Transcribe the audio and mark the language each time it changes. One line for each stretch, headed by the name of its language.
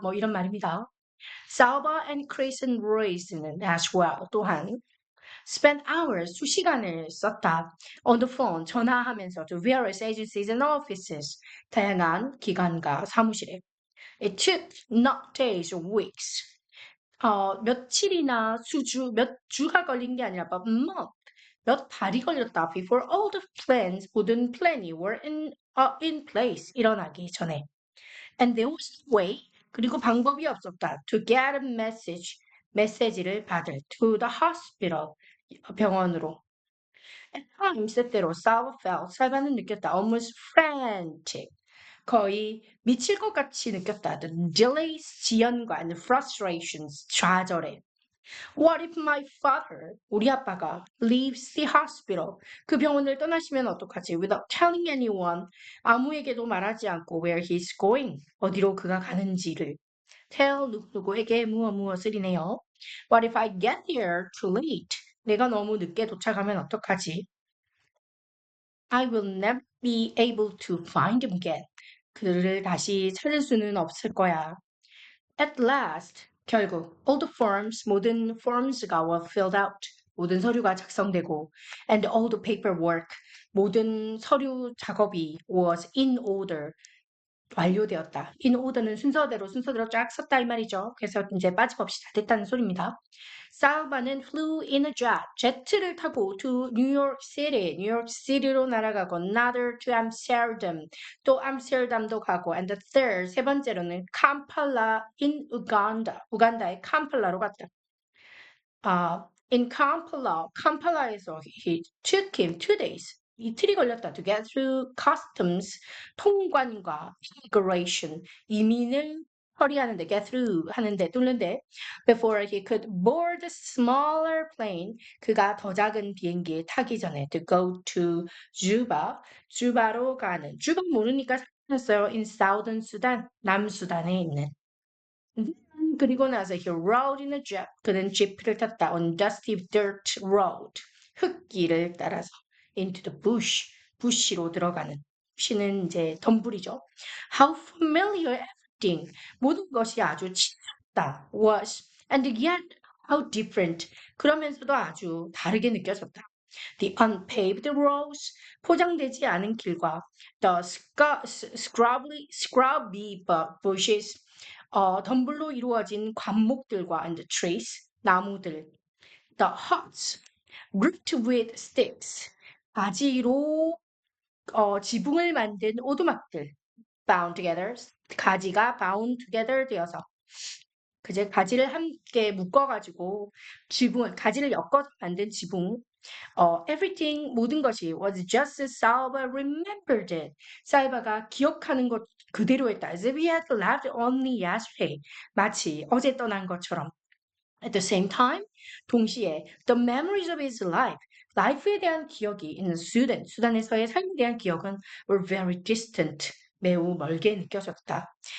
Korean: 뭐 이런 말입니다.
English: Salva and Chris and Royce는 as well,
Korean: 또한
English: spent hours,
Korean: 수시간을 썼다.
English: on the phone,
Korean: 전화하면서
English: to various agencies and offices,
Korean: 다양한 기관과 사무실에.
English: It took not days or weeks.
Korean: 며칠이나 몇 주가 걸린 게 아니라
English: but month,
Korean: 몇 달이 걸렸다.
English: Before all the plans,
Korean: 모든 플랜이
English: were in place,
Korean: 일어나기 전에.
English: And there was no way,
Korean: 그리고 방법이 없었다.
English: To get a message,
Korean: 메시지를 받을.
English: To the hospital,
Korean: 병원으로.
English: At times,
Korean: 때때로
English: Salva felt,
Korean: 살바는 느꼈다.
English: Almost frantic.
Korean: 거의 미칠 것 같이 느꼈다.
English: The delays,
Korean: 지연과
English: and frustrations,
Korean: 좌절해.
English: What if my father,
Korean: 우리 아빠가
English: leaves the hospital,
Korean: 그 병원을 떠나시면 어떡하지?
English: Without telling anyone,
Korean: 아무에게도 말하지 않고
English: where he's going,
Korean: 어디로 그가 가는지를. Tell 누구에게 무엇을이네요.
English: What if I get there too late?
Korean: 내가 너무 늦게 도착하면 어떡하지?
English: I will never be able to find him again.
Korean: 그를 다시 찾을 수는 없을 거야.
English: At last,
Korean: 결국
English: all the forms,
Korean: 모든 forms가
English: were filled out.
Korean: 모든 서류가 작성되고
English: and all the paperwork,
Korean: 모든 서류 작업이
English: was in order,
Korean: 완료되었다. in order는 순서대로 쫙 썼다 이 말이죠. 그래서 이제 빠짐없이 다 됐다는 소리입니다. 살바는
English: flew in a jet,
Korean: 제트를 타고
English: to New York City,
Korean: 뉴욕 시티로 날아가고
English: another to Amsterdam,
Korean: 또 암스테르담도 가고
English: and the third,
Korean: 세 번째로는 캄팔라
English: in Uganda,
Korean: 우간다의 캄팔라로 갔다.
English: In Kampala,
Korean: 캄팔라에서
English: he took him 2 days,
Korean: 이틀이 걸렸다.
English: To get through customs,
Korean: 통관과
English: immigration,
Korean: 이민을 처리하는데,
English: get through
Korean: 하는데, 뚫는데,
English: before he could board a smaller plane,
Korean: 그가 더 작은 비행기에 타기 전에,
English: to go to Juba,
Korean: 주바로 가는, 주바 모르니까 생각했어요.
English: in Southern Sudan,
Korean: 남수단에 있는. 그리고 나서
English: he rode in a jeep.
Korean: 그는 지프를 탔다.
English: On dusty dirt road.
Korean: 흙길을 따라서
English: into the bush.
Korean: 부시로 들어가는. 부시는 이제 덤불이죠.
English: How familiar everything.
Korean: 모든 것이 아주 친숙다.
English: Was. And yet how different.
Korean: 그러면서도 아주 다르게 느껴졌다. The unpaved roads. 포장되지 않은 길과
English: the scrubby bushes.
Korean: 덤불로 이루어진 관목들과
English: and the trees,
Korean: 나무들.
English: The huts, roofed with sticks,
Korean: 가지로 지붕을 만든 오두막들.
English: Bound together,
Korean: 가지가 bound together 되어서 그제 가지를 함께 묶어가지고 가지를 엮어서 만든 지붕.
English: Everything,
Korean: 모든 것이
English: was just as Salva remembered it.
Korean: 살바가 기억하는 것 그대로였다.
English: As if he had left only yesterday.
Korean: 마치 어제 떠난 것처럼.
English: At the same time,
Korean: 동시에
English: the memories of his life,
Korean: life에 대한 기억이
English: in Sudan,
Korean: 수단에서의 삶에 대한 기억은
English: were very distant,
Korean: 매우 멀게 느껴졌다.